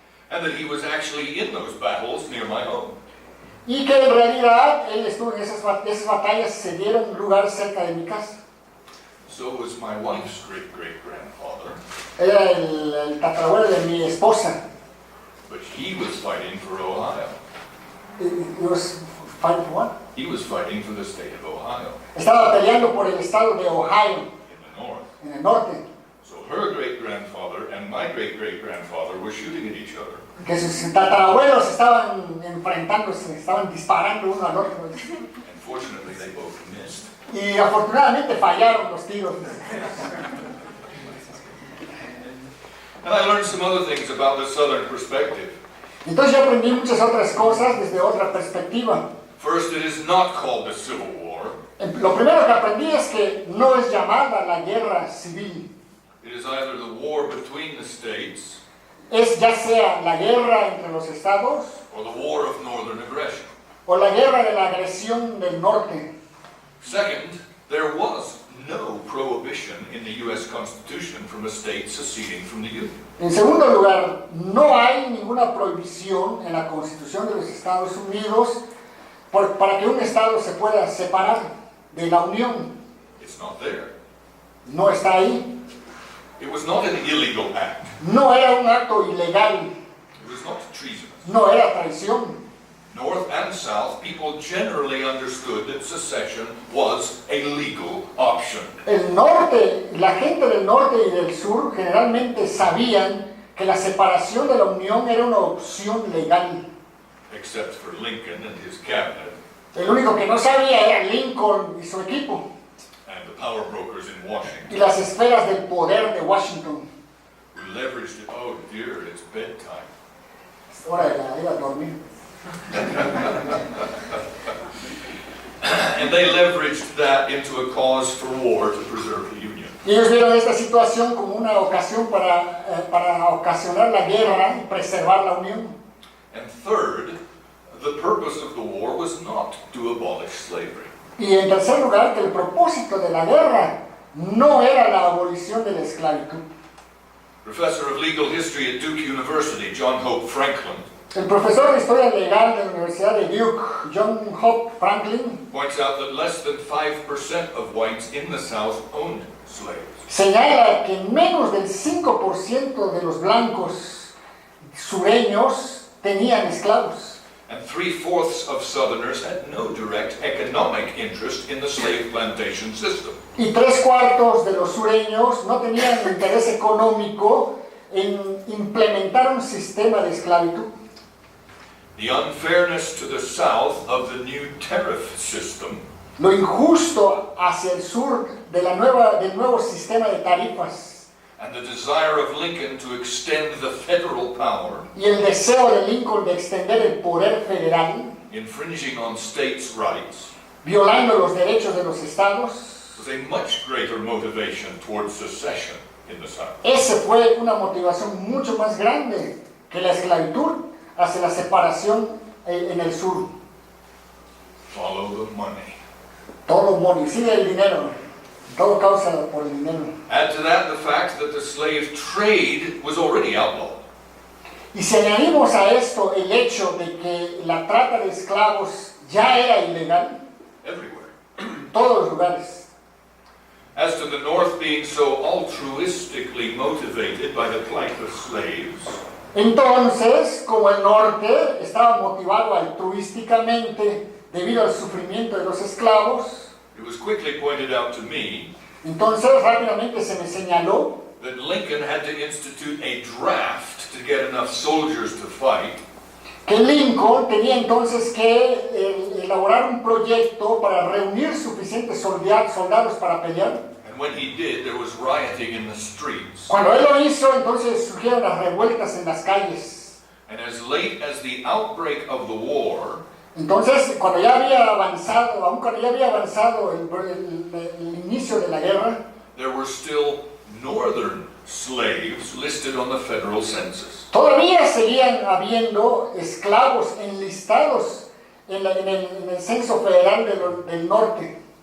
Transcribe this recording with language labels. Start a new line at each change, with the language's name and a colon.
English: And that he was actually in those battles near my home.
Spanish: y que en realidad él estuvo en esas batallas, se dieron lugar cerca de mi casa.
English: So was my wife's great-great-grandfather.
Spanish: Era el tatarabuelo de mi esposa.
English: But he was fighting for Ohio. He was fighting for what? He was fighting for the state of Ohio
Spanish: Estaba peleando por el estado de Ohio,
English: in the north.
Spanish: en el norte.
English: So her great-grandfather and my great-great-grandfather were shooting at each other.
Spanish: Que sus tatarabuelos estaban enfrentándose, estaban disparando uno al otro.
English: And fortunately, they both missed.
Spanish: Y afortunadamente fallaron los tiros.
English: And I learned some other things about the southern perspective.
Spanish: Entonces yo aprendí muchas otras cosas desde otra perspectiva.
English: First, it is not called the Civil War.
Spanish: Lo primero que aprendí es que no es llamada la guerra civil.
English: It is either the war between the states
Spanish: Es ya sea la guerra entre los estados
English: or the war of northern aggression.
Spanish: o la guerra de la agresión del norte.
English: Second, there was no prohibition in the U.S. Constitution from a state seceding from the Union.
Spanish: En segundo lugar, no hay ninguna prohibición en la Constitución de los Estados Unidos para que un estado se pueda separar de la Unión.
English: It's not there.
Spanish: No está ahí.
English: It was not an illegal act.
Spanish: No era un acto ilegal.
English: It was not treasonous.
Spanish: No era traición.
English: North and South, people generally understood that secession was a legal option.
Spanish: El norte, la gente del norte y del sur generalmente sabían que la separación de la Unión era una opción legal.
English: Except for Lincoln and his cabinet
Spanish: El único que no sabía era Lincoln y su equipo
English: and the power brokers in Washington,
Spanish: y las esferas del poder de Washington.
English: who leveraged it. Oh dear, it's bedtime.
Spanish: Hora de ir a dormir.
English: And they leveraged that into a cause for war to preserve the Union.
Spanish: Y ellos vieron esta situación como una ocasión para ocasionar la guerra y preservar la Unión.
English: And third, the purpose of the war was not to abolish slavery.
Spanish: Y en tercer lugar, que el propósito de la guerra no era la abolición de la esclavitud.
English: Professor of Legal History at Duke University, John Hope Franklin,
Spanish: El profesor de Historia Legal de la Universidad de Duke, John Hope Franklin,
English: points out that less than 5% of whites in the South owned slaves.
Spanish: señala que menos del 5% de los blancos sureños tenían esclavos.
English: And 3/4 of Southerners had no direct economic interest in the slave plantation system.
Spanish: Y 3/4 de los sureños no tenían interés económico en implementar un sistema de esclavitud.
English: The unfairness to the South of the new tariff system
Spanish: Lo injusto hacia el sur del nuevo sistema de tarifas
English: and the desire of Lincoln to extend the federal power,
Spanish: y el deseo de Lincoln de extender el poder federal,
English: infringing on states' rights,
Spanish: violando los derechos de los estados,
English: was a much greater motivation towards secession in the South.
Spanish: ese fue una motivación mucho más grande que la esclavitud hacia la separación en el sur.
English: Follow the money.
Spanish: Todo money, sigue el dinero, todo causa por el dinero.
English: Add to that the fact that the slave trade was already outlawed.
Spanish: Y si añadimos a esto el hecho de que la trata de esclavos ya era ilegal
English: Everywhere.
Spanish: en todos los lugares.
English: As to the North being so altruistically motivated by the plight of slaves,
Spanish: Entonces, como el norte estaba motivado altruísticamente debido al sufrimiento de los esclavos,
English: it was quickly pointed out to me
Spanish: entonces rápidamente se me señaló
English: that Lincoln had to institute a draft to get enough soldiers to fight,
Spanish: que Lincoln tenía entonces que elaborar un proyecto para reunir suficientes soldados para pelear.
English: and when he did, there was rioting in the streets.
Spanish: Cuando él lo hizo, entonces surgieron las revueltas en las calles.
English: And as late as the outbreak of the war,
Spanish: Entonces, cuando ya había avanzado, aun cuando ya había avanzado el inicio de la guerra,
English: there were still northern slaves listed on the federal census.
Spanish: todavía seguían habiendo esclavos enlistados en el censo federal del norte.